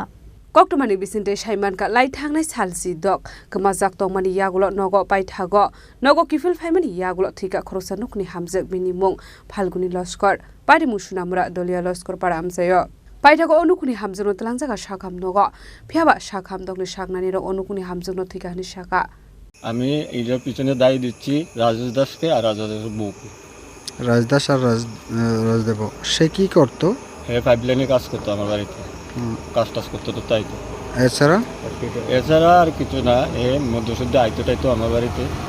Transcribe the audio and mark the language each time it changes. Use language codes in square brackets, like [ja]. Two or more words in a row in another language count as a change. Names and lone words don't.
[trp] Koktwma ni bisinte Saimanka lai thangnai Salchidok Kwmajak Tongmani Yakulo Nogo paithago Nogo Kiphilwi Phaimani Yakulo Thwikha Khoroksa Nukhungni Hamjwk Bini Mung Phalguni Laskar Patimung Sonamura Dhalia Laskar para Amchai paithago Nukhungni Hamjwk talangjaga shakham Nogo phiaba shakham dokni shaknani ro Nukhungni Hamjwk no Thwikha ni shaka [bn] আমি এর পিছনে দায়ী দিচ্ছি রাজেশ দাসকে আর রাজেশের বউকে রাজদাস আর রাজদেব সে কি করতো পাইপলাইনে কাজ করতো আমার বাড়িতে কাজ করতো তো তাই তো এছাড়া আর কিছু না মধ্যশুদ্ধ আইতো টাইতো আমার বাড়িতে